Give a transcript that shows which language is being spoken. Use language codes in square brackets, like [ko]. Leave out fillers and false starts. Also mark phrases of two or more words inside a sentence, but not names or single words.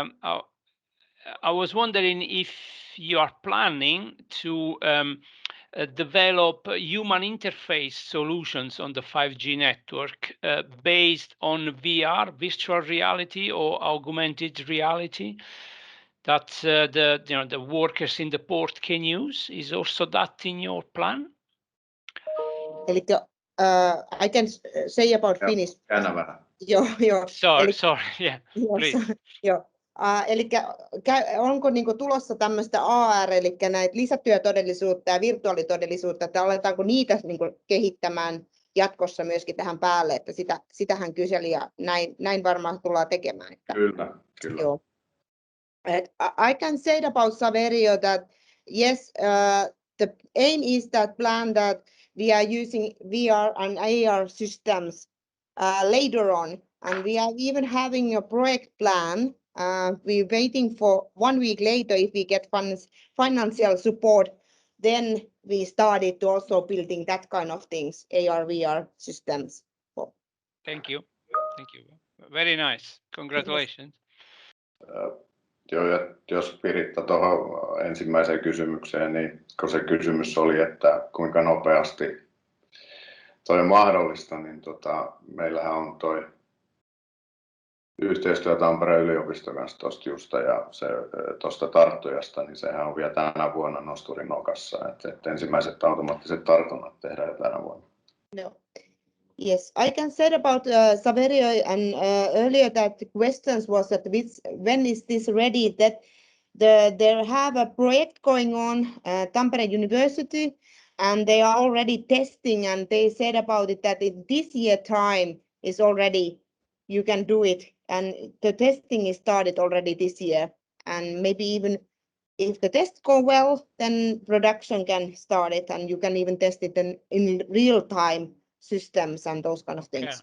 [en] I was wondering if you are planning to develop human interface solutions on the 5G network based on VR, virtual reality, or augmented reality that the workers in the port can use. Is also that in your plan? I can say about Finnish. [fi] Joo. [en] Sorry, yeah, please. [fi] Joo. Eli onko niinku tulossa tämmöistä AR, eli näitä lisätyötodellisuutta ja virtuaalitodellisuutta, että aletaanko niitä niinku kehittämään jatkossa myöskin tähän päälle, että sitähän kyseli ja näin varmaan tullaan tekemään. Että, kyllä. Joo. [en] I can say about Saverio that yes, the aim is that plan that we are using VR and AR systems later on, and we are even having a project plan. We're waiting for 1 week later if we get financial support. Then we started to also building that kind of things, AR, VR systems. Thank you. Very nice. Congratulations. [fi] Joo, ja jos Pirita tuohon ensimmäiseen kysymykseen, niin kun se kysymys oli, että kuinka nopeasti toi on mahdollista, niin meillähän on toi yhteistyö Tampereen yliopiston kanssa tuosta just ja se tuosta tarttujasta, niin sehän on vielä tänä vuonna nosturin nokassa, että ensimmäiset automaattiset tartunnat tehdään jo tänä vuonna. No. [en] Yes, I can say about Saverio and earlier that the questions was that when is this ready? That they have a project going on Tampere University, and they are already testing, and they said about it that in this year time is already you can do it, and the testing is started already this year, and maybe even if the tests go well, then production can start it, and you can even test it in real time systems and those kind of things.